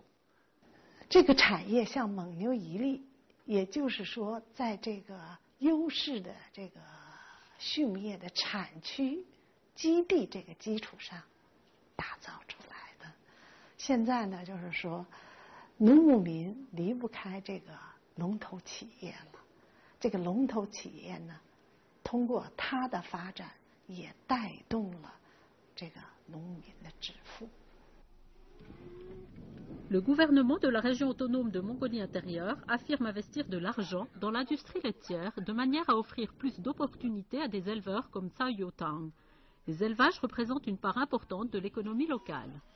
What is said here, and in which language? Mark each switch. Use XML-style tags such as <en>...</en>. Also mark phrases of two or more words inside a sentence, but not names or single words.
<zh>这个产业像蒙牛一利，也就是说在这个优势的这个畜牧业的产区基地这个基础上打造出来的。现在呢，就是说农牧民离不开这个龙头企业了。这个龙头企业呢，通过它的发展，也带动了这个农民的致富。</zh> <fr>Le gouvernement de la région autonome de Mongolie-Intérieure affirme investir de l'argent dans l'industrie laitière de manière à offrir plus d'opportunités à des éleveurs comme Tsai Yotang. Les élevages représentent une part importante de l'économie locale.</fr>